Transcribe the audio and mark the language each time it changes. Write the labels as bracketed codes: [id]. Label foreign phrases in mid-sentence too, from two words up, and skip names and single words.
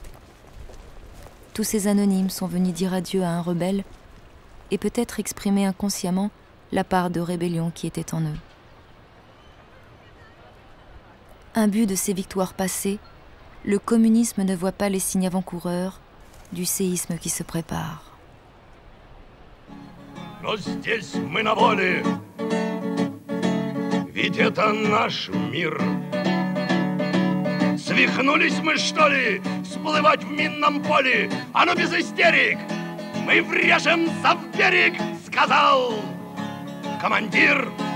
[fr] Tous ces anonymes sont venus dire adieu à un rebelle et peut-être exprimer inconsciemment la part de rébellion qui était en eux. Imbu de ces victoires passées, le communisme ne voit pas les signes avant-coureurs du séisme qui se prépare. [ru] Но здесь мы на воле, ведь это наш мир. Свихнулись мы, что ли, всплывать в минном поле? А ну без истерик, мы врежемся в берег, сказал командир.